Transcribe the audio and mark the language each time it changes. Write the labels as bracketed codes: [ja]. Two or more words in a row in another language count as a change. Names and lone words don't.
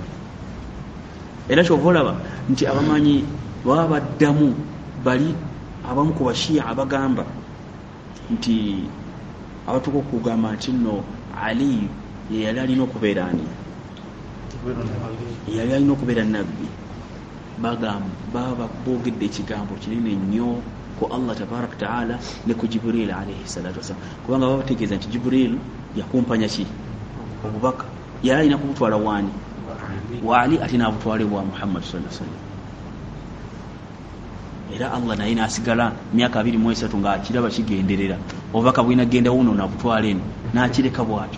[lg] Era kyova olaba nti abamanyi baba baddamu bali abamu ku bashiya abagamba nti abatuuka okugamba nti nno Ali ye yali alina okubeera ani? Yali alina okubeera nabbi. Baba boogedde ekigambo kinene nnyo ku Allah [ar] تبارك وتعالى [lg] ne ku Jibril [ar] عليه الصلاة والسلام, [lg] kubanga baba bategeeza nti Jibril yakumpanya ki? Obubaka. Yali alina kubutwala waani? Wa Ali, ate n'abutwale bwa Muhammad [ar] صلى الله عليه وسلم. [lg] Era Allah naye n'asigala myaka 23 ng'akiraba kigenderera, obubaka bwina genda wuno n'abutwala eno, n'akireka bw'atyo.